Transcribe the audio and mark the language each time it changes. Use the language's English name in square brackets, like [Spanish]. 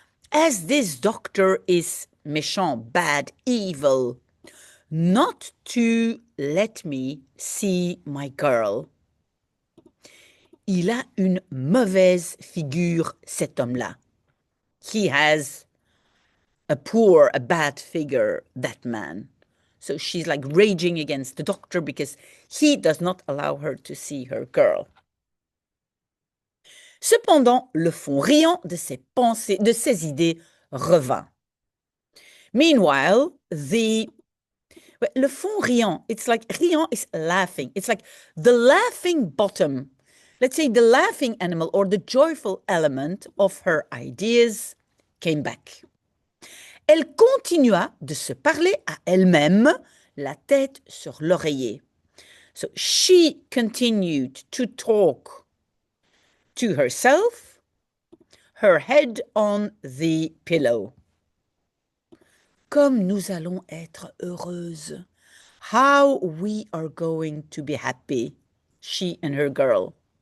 [English] As this doctor is méchant, bad, evil, not to let me see my girl. [French] Il a une mauvaise figure, cet homme-là. [English] He has a bad figure, that man. So she's like raging against the doctor because he does not allow her to see her girl. [French] Cependant, le fond riant de ses pensées, de ses idées, revint. [English] Meanwhile, [French] le fond riant, [English] it's like, riant is laughing. It's like the laughing bottom. Let's say the laughing animal or the joyful element of her ideas came back. [French] Elle continua de se parler à elle-même, la tête sur l'oreiller. [English] So she continued to talk to herself, her head on the pillow. [French] Comme nous allons être heureuses. [English] How we are going to be happy, she and her girl.